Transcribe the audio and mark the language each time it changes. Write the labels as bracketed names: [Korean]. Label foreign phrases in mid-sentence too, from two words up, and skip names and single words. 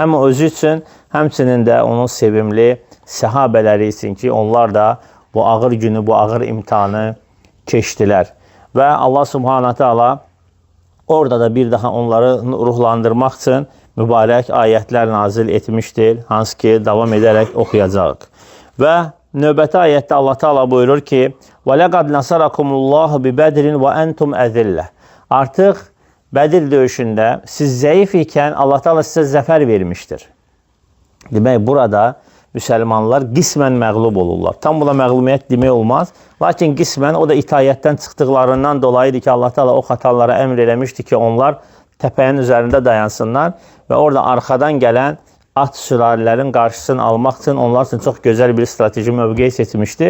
[Azerbaijani] Həm özü üçün, həmçinin də onun sevimli səhabələri üçün ki, onlar da bu ağır günü, bu ağır imtihanı keçdilər. Və [Arabic] الله سبحانه تعالى [Azerbaijani] orada da bir daha onları ruhlandırmaq üçün mübarək ayətlər nazil etmişdir, hansı ki, davam edərək oxuyacaq. Və növbəti ayətdə Allah Teala buyurur ki, [Arabic] وَلَقَدْ نَصَرَكُمُ اللّٰهُ بِبَدْرٍ وَأَنْتُمْ أَذِلَّةً [Azerbaijani] Artıq Bədir döyüşündə siz zəif ikən Allah Teala sizə zəfər vermişdir. Demək, burada müsəlmanlar qismən məğlub olurlar. Tam buna məğlubiyyət demək olmaz. Lakin qismən o da itaətdən çıxdıqlarından dolayıdır ki, Allah Teala o xatarlara əmr eləmişdi ki, onlar təpəyin üzərində dayansınlar və orada arxadan gələn at sürarilərin qarşısını almaq üçün onlar üçün çox gözəl bir strateji mövqe seçmişdi.